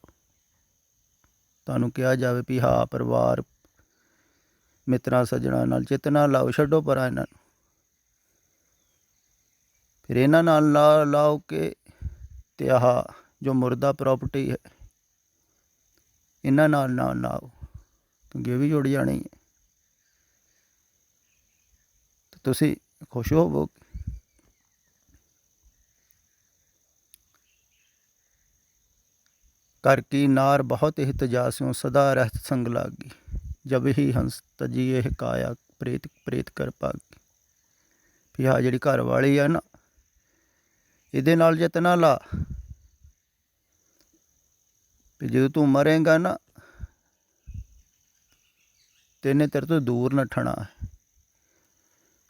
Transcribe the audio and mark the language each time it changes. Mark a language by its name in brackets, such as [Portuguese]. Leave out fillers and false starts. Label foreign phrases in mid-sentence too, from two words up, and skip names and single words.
[Punjabi] ਤੁਹਾਨੂੰ ਕਿਹਾ ਜਾਵੇ ਵੀ ਹਾਂ ਪਰਿਵਾਰ ਮਿੱਤਰਾਂ ਸੱਜਣਾ ਨਾਲ ਚਿੱਤ ਨਾ ਲਾਓ, ਛੱਡੋ ਪਰਾਂ ਇਹਨਾਂ ਨੂੰ, ਫਿਰ ਇਹਨਾਂ ਨਾਲ ਲਾਓ ਕੇ ਤੇ ਆਹ ਜੋ ਮੁਰਦਾ ਪ੍ਰੋਪਰਟੀ ਹੈ ਇਹਨਾਂ ਨਾਲ ਨਾ ਲਾਓ, ਕਿਉਂਕਿ ਇਹ ਵੀ ਜੁੜ ਜਾਣੀ ਹੈ ਤੇ ਤੁਸੀਂ ਖੁਸ਼ ਹੋਵੋਗੇ। [Braj] कर की नार बहुत हित जास्यों सदा रहत संग लागी, जब ही हंस तजी ਇਹ ਕਾਇਆ ਪ੍ਰੇਤ ਪ੍ਰੇਤ ਕਰ ਭਾਗੀ। [Punjabi] ਵੀ ਆਹ ਜਿਹੜੀ ਘਰ ਵਾਲੀ ਆ ਨਾ, ਇਹਦੇ ਨਾਲ ਚਿੱਤ ਨਾ ਲਾ, ਵੀ ਜਦੋਂ ਤੂੰ ਮਰੇਂਗਾ ਨਾ ਤੇ ਇਹਨੇ ਤੇਰੇ ਤੋਂ ਦੂਰ ਨੱਠਣਾ ਹੈ।